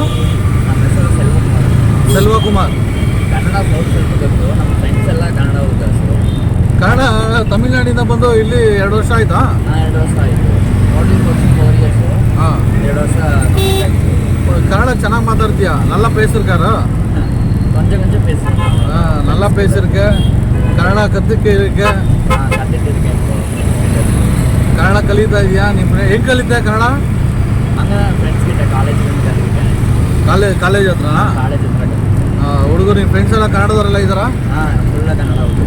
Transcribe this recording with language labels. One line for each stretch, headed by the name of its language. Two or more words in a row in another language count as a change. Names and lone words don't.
Kannada: ನಮ್ಮ ಹೆಸರು ಸೆಲ್ವ ಕುಮಾರ್. ಕನ್ನಡ ಸ್ವಲ್ಪ ಗೊತ್ತು, ನಮ್ಮ ಫ್ರೆಂಡ್ಸ್ ಎಲ್ಲ ಕನ್ನಡ ಹುಡುಗರು. ಕನ್ನಡ ತಮಿಳ್ನಾಡಿಂದ ಬಂದು ಇಲ್ಲಿ 2 ವರ್ಷ ಆಯ್ತಾ? 2 ವರ್ಷ ಆಯಿತು.
English: modelling coaching 4 years.
Kannada: ಹಾಂ, 2 ವರ್ಷ ಕಂಪ್ಲೀಟ್ ಆಯಿತು. ಕನ್ನಡ ಚೆನ್ನಾಗಿ ಮಾತಾಡ್ತೀಯಾ?
Tamil: நல்லா பேசிருக்காரா? கொஞ்சம் கொஞ்சம் பேசுகிறேன். நல்லா பேசியிருக்க.
Kannada: ಕನ್ನಡ ಕಲಿಕೆ
Tamil: ಕಲಿತಿರ್ಕೇನ್.
Kannada: ಕನ್ನಡ ಕಲಿತಾ ಇದೆಯಾ? ನಿಮ್ಮ ಹೆಂಗೆ ಕಲಿತೆ ಕನ್ನಡ? ಹಂಗೆ ಫ್ರೆಂಡ್ಸ್ ಗಿಟ್ಟ ಕಾಲೇಜ್ ಕಲಿತೇನೆ. ಕಾಲೇಜ್ ಹತ್ರ? ಕಾಲೇಜ್ ಹತ್ರ. ಹುಡುಗರು ನಿಮ್ಮ ಫ್ರೆಂಡ್ಸ್ ಎಲ್ಲ ಕನ್ನಡದವರೆಲ್ಲ ಇದ್ದಾರಾ? ಹಾಂ, ಫುಲ್ಲ ಕನ್ನಡ ಹುಡುಗರು.